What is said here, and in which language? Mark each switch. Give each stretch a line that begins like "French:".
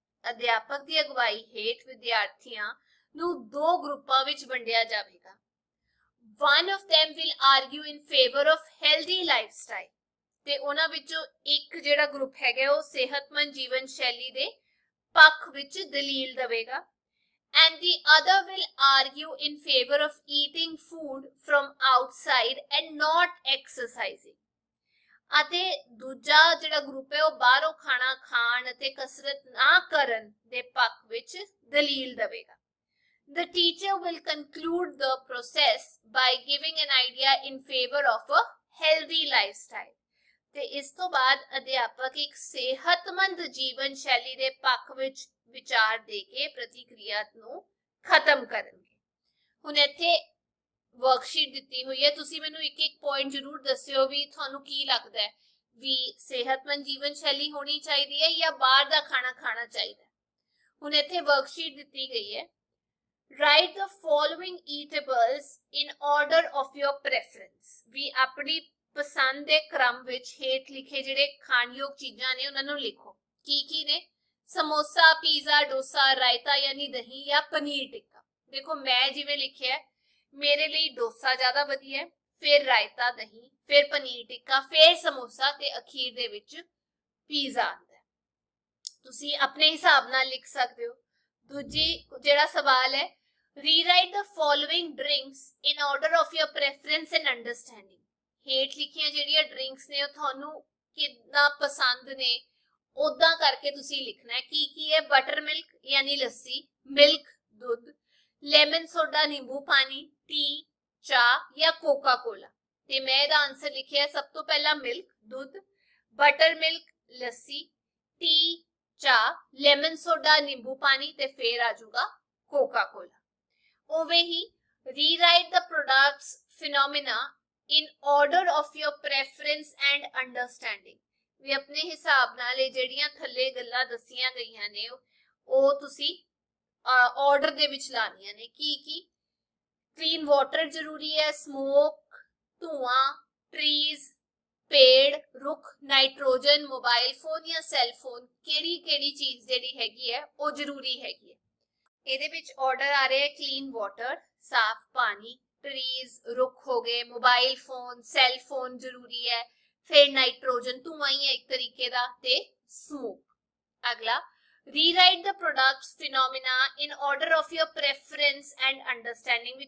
Punjabi: ਅਧਿਆਪਕ ਦੀ ਅਗਵਾਈ ਹੇਠ ਵਿਦਿਆਰਥੀਆਂ ਨੂੰ ਦੋ ਗਰੁੱਪਾਂ ਵਿੱਚ ਵੰਡਿਆ ਜਾਵੇਗਾ।
English: One of them will argue in favor of healthy lifestyle,
Punjabi: ਤੇ ਉਹਨਾਂ ਵਿੱਚੋਂ ਇੱਕ ਜਿਹੜਾ ਗਰੁੱਪ ਹੈਗਾ ਉਹ ਸਿਹਤਮੰਦ ਜੀਵਨ ਸ਼ੈਲੀ ਦੇ ਪੱਖ ਵਿੱਚ ਦਲੀਲ ਦੇਵੇਗਾ।
English: And the other will argue in favor of eating food from outside and not exercising.
Punjabi: ਅਤੇ ਦੂਜਾ ਜਿਹੜਾ ਗਰੁੱਪ ਹੈ ਉਹ ਬਾਹਰੋਂ ਖਾਣਾ ਖਾਣ ਅਤੇ ਕਸਰਤ ਨਾ ਕਰਨ ਦੇ ਪੱਖ ਵਿੱਚ ਦਲੀਲ ਦੇਵੇਗਾ।
English: The teacher will conclude the process by giving an idea in favor of a healthy lifestyle.
Punjabi: ਤੇ ਇਸ ਤੋਂ ਬਾਅਦ ਅਧਿਆਪਕ ਇੱਕ ਸਿਹਤਮੰਦ ਜੀਵਨ ਸ਼ੈਲੀ ਦੇ ਪੱਖ ਵਿੱਚ ਵਿਚਾਰ ਦੇ ਕੇ ਪ੍ਰਤੀਕਿਰਿਆ ਨੂੰ ਖਤਮ ਕਰਨਗੇ। ਹੁਣ ਇੱਥੇ ਵਰਕਸ਼ੀਟ ਦਿੱਤੀ ਹੋਈ ਹੈ, ਤੁਸੀਂ ਮੈਨੂੰ ਇੱਕ ਇੱਕ ਪੁਆਇੰਟ ਜ਼ਰੂਰ ਦੱਸਿਓ ਵੀ ਤੁਹਾਨੂੰ ਕੀ ਲੱਗਦਾ ਹੈ ਵੀ ਸਿਹਤਮੰਦ ਜੀਵਨ ਸ਼ੈਲੀ ਹੋਣੀ ਚਾਹੀਦੀ ਹੈ ਜਾਂ ਬਾਹਰ ਦਾ ਖਾਣਾ ਖਾਣਾ ਚਾਹੀਦਾ ਹੈ। ਹੁਣ ਇੱਥੇ ਵਰਕਸ਼ੀਟ ਦਿੱਤੀ ਗਈ ਹੈ।
English: Write the following eatables in order of your preference.
Punjabi: ਵੀ ਆਪਣੀ ਪਸੰਦ ਦੇ ਕ੍ਰਮ ਵਿੱਚ ਹੇਠ ਲਿਖੇ ਜਿਹੜੇ ਖਾਣਯੋਗ ਚੀਜ਼ਾਂ ਨੇ ਉਹਨਾਂ ਨੂੰ ਲਿਖੋ। ਕੀ ਕੀ ਨੇ? ਸਮੋਸਾ, ਪੀਜ਼ਾ, ਡੋਸਾ, ਰਾਇਤਾ ਯਾਨੀ ਦਹੀਂ ਜਾਂ ਪਨੀਰ ਟਿੱਕਾ। ਦੇਖੋ ਮੈਂ ਜਿਵੇਂ ਲਿਖਿਆ ਮੇਰੇ ਲਈ ਡੋਸਾ ਜ਼ਿਆਦਾ ਵਧੀਆ ਹੈ, ਫਿਰ ਰਾਇਤਾ, ਦਹੀਂ, ਫਿਰ ਪਨੀਰ ਟਿੱਕਾ, ਫਿਰ ਸਮੋਸਾ ਤੇ ਅਖੀਰ ਦੇ ਵਿੱਚ ਪੀਜ਼ਾ ਆਉਂਦਾ ਹੈ। ਤੁਸੀਂ ਆਪਣੇ ਹਿਸਾਬ ਨਾਲ ਲਿਖ ਸਕਦੇ ਹੋ। ਦੂਜੀ ਜਿਹੜਾ ਸਵਾਲ ਹੈ,
English: Rewrite the following drinks in order of your preference and understanding.
Punjabi: ਹੇਠ ਲਿਖੀਆਂ ਜਿਹੜੀਆਂ ਡਰਿੰਕਸ ਨੇ ਉਹ ਤੁਹਾਨੂੰ ਕਿੰਨਾ ਪਸੰਦ ਨੇ ਉਦਾਂ ਕਰਕੇ ਤੁਸੀਂ ਲਿਖਣਾ ਹੈ। ਕੀ ਕੀ ਹੈ? ਬਟਰ ਮਿਲਕ ਯਾਨੀ ਲੱਸੀ, ਮਿਲਕ ਦੁੱਧ, ਲੈਮਨ ਸੋਡਾ ਨਿੰਬੂ ਪਾਣੀ, ਟੀ ਚਾਹ ਜਾਂ ਕੋਕਾ ਕੋਲਾ। ਤੇ ਮੈਂ ਇਹਦਾ ਆਨਸਰ ਲਿਖਿਆ ਸਭ ਤੋਂ ਪਹਿਲਾਂ ਮਿਲਕ ਦੁੱਧ, ਬਟਰ ਮਿਲਕ ਲੱਸੀ, ਟੀ ਚਾਹ, ਲੈਮਨ ਸੋਡਾ ਨਿੰਬੂ ਪਾਣੀ ਤੇ ਫਿਰ ਆ ਜਾਊਗਾ ਕੋਕਾ ਕੋਲਾ। ਉਵੇਂ ਹੀ
English: Rewrite the products phenomena in order of your preference and understanding.
Punjabi: ਵੀ ਆਪਣੇ ਹਿਸਾਬ ਨਾਲ ਇਹ ਜਿਹੜੀਆਂ ਥੱਲੇ ਗੱਲਾਂ ਦੱਸੀਆਂ ਗਈਆਂ ਨੇ ਉਹ ਤੁਸੀਂ ਆਰਡਰ ਦੇ ਵਿੱਚ ਲਾਣੀਆਂ ਨੇ। ਕੀ ਕੀ? ਕਲੀਨ ਵਾਟਰ ਜ਼ਰੂਰੀ ਹੈ, ਸਮੋਕ ਧੂਆਂ, ਟਰੀਜ਼ ਪੇੜ, ਰੁੱਖ, ਨਾਈਟ੍ਰੋਜਨ, ਮੋਬਾਈਲ ਫੋਨ ਜਾਂ ਸੈੱਲ ਫੋਨ, ਕਿਹੜੀ ਕਿਹੜੀ ਚੀਜ਼ ਜਿਹੜੀ ਹੈਗੀ ਹੈ ਉਹ ਜ਼ਰੂਰੀ ਹੈਗੀ ਹੈ। ਇਹਦੇ ਵਿੱਚ ਆਰਡਰ ਆ ਰਿਹਾ ਹੈ ਕਲੀਨ ਵਾਟਰ ਸਾਫ਼ ਪਾਣੀ, ट्रीज रुख हो गए, मोबाइल फोन सेल फोन जरूरी है, फिर नाइट्रोजन धुआं ही है एक तरीके दा, ते स्मोक। अगला
English: Rewrite the products phenomena in order of your preference and understanding.